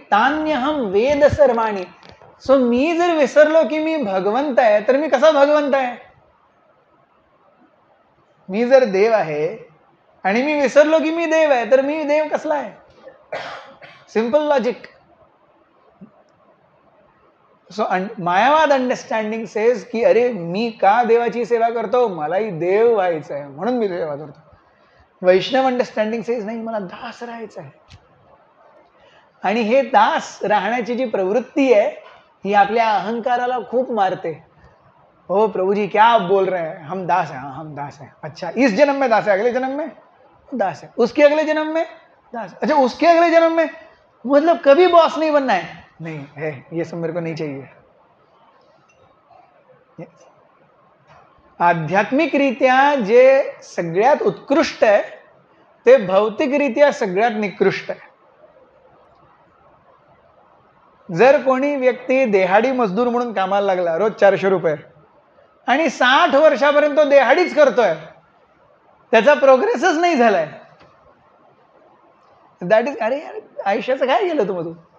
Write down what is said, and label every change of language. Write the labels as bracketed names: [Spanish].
[Sanskrit] तान्यहम वेद सर्वाणी. [Marathi] सो मी जर विसरलो की मी भगवंत आहे, तर मी कसा भगवंत आहे? मी जर देव आहे आणि मी विसरलो की मी देव आहे, तर मी देव कसला आहे? [English] Simple logic. [Marathi] So मायावाद [English] understanding says [Marathi] की अरे मी का देवाची सेवा करतो? मलाही देव व्हायचं आहे म्हणून मी सेवा करतो. वैष्णव [English] understanding says [Marathi] नाही, मला दास राहायचं आहे. आणि हे दास राहण्याची जी प्रवृत्ती आहे ही आपल्या अहंकाराला खूप मारते. [Hindi] हो प्रभु जी क्या आप बोल रहे हैं, हम दास हैं. हाँ हम दास हैं. अच्छा इस जन्म में दास है, अगले जन्म में दास है, उसके अगले जन्म में दास, अच्छा उसके अगले जन्म में, मतलब कभी बॉस नहीं बनना है. नहीं है, ये सब मेरे को नहीं चाहिए. [Marathi] आध्यात्मिकरित्या जे सगळ्यात उत्कृष्ट आहे ते भौतिकरित्या सगळ्यात निकृष्ट आहे. जर कोणी व्यक्ती देहाडी मजदूर म्हणून कामाला लागला, रोज 400 रुपये, आणि 60 वर्षापर्यंत तो देहाडीच करतोय, त्याचा प्रोग्रेसच नाही झालाय, [English] that is [Marathi] अरे आयुष्याचं काय गेलं तू?